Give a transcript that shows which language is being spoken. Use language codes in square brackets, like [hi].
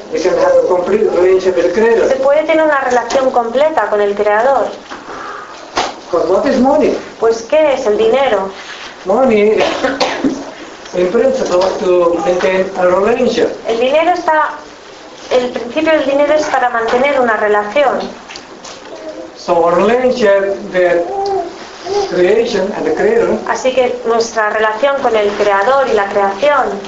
[en] they can have a complete relationship with the creator. [es] Se puede tener una relación completa con el creador. [en] Because what is money? [es] Pues ¿qué es el dinero? [en] Money is in principle to maintain a relationship. [es] El dinero está, el principio del dinero es para mantener una relación. [en] So a relationship that creation and the creator. [es] Así que nuestra relación con el creador y la creación.